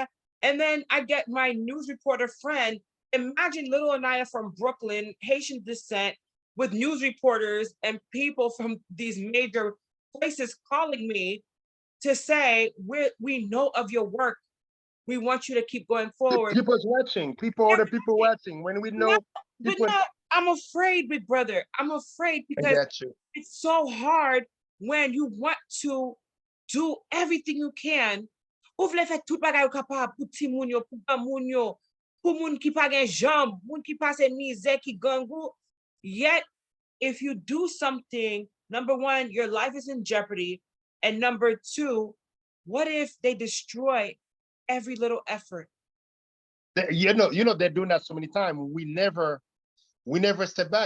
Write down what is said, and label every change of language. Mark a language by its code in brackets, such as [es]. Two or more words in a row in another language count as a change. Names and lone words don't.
[en] And then I get my news reporter friend. Imagine little Aniya from Brooklyn, Haitian descent, with news reporters and people from these major places calling me to say, we know of your work. We want you to keep going forward. People's watching. Other people watching. When we No, know but people, no, I'm afraid, big brother. I'm afraid I because got you. it's so hard when you want to do everything you can. [ht] Ou vle fè tout bagay ou kapab pou ti moun yo, pou gran moun yo, pou moun ki pa gen jamb, moun ki pase mize, ki gangou. [en] Yet, if you do something, number one, your life is in jeopardy. And number two, what if they destroy every little effort? You know, they're doing that so many times. We never step back.